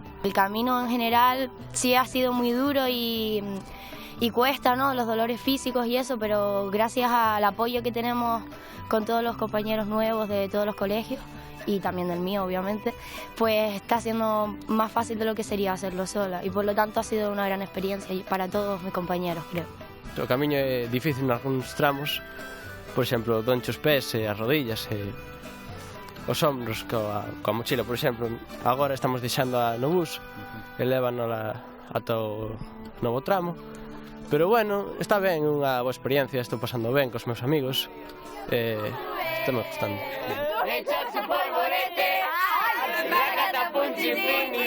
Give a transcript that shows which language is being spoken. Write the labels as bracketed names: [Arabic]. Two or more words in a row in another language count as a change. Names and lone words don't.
[Spanish] El camino en general sí ha sido muy duro y cuesta, ¿no?, los dolores físicos y eso, pero gracias al apoyo que tenemos con todos los compañeros nuevos de todos los colegios, y también del mío, obviamente, pues está siendo más fácil de lo que sería hacerlo sola, y por lo tanto ha sido una gran experiencia para todos mis compañeros, creo. [Galician] O camiño é difícil nalgúns tramos, por exemplo, donche os pés e as rodillas e os ombros coa mochila, por exemplo. Agora estamos deixando no bus e lévanola ata o novo tramo, pero bueno, está ben, unha boa experiencia, estou pasando ben cos meus amigos e estamos gustando.